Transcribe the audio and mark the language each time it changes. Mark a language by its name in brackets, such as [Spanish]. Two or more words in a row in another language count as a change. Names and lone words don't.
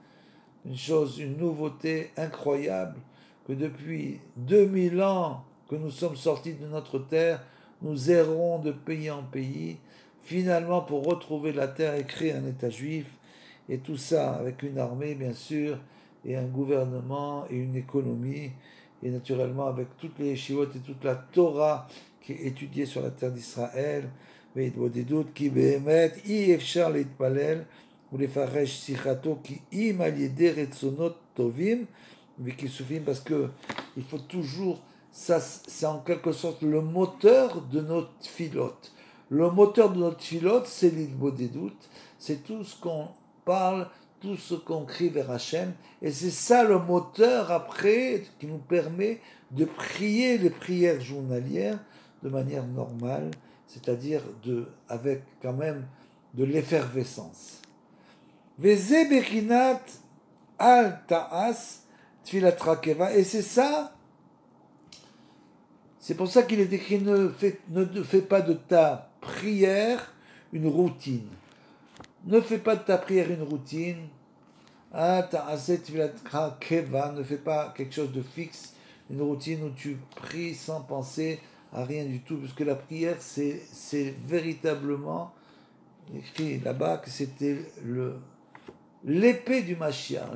[French] une nouveauté incroyable, que depuis 2000 ans que nous sommes sortis de notre terre, nous errons de pays en pays, finalement pour retrouver la terre et créer un État juif, et tout ça avec une armée bien sûr, et un gouvernement et une économie, et naturellement avec toutes les yeshivot et toute la Torah qui est étudiée sur la terre d'Israël, qui [Hebrew] באמת אי אפשר להתפלל ולפרש שיחתו כי אם על ידי רצונות טובים וכיסופים, [French] parce que il faut toujours, ça c'est en quelque sorte le moteur de notre filote. Le moteur de notre filote, c'est l'idbodedut, c'est tout ce qu'on parle, tout ce qu'on crie vers Hachem, et c'est ça le moteur après qui nous permet de prier les prières journalières de manière normale, c'est-à-dire avec quand même de l'effervescence. [Hebrew] וזה בחינת אל תעש תפלת קבע, [French] et c'est ça, c'est pour ça qu'il est écrit ne fais pas de ta prière une routine. Ne fais pas de ta prière une routine. [Hebrew] אל תעש תפלת קבע, [French] ne fais pas quelque chose de fixe, une routine où tu pries sans penser à rien du tout, parce que la prière, c'est véritablement écrit là-bas que c'était l'épée du Mashiach.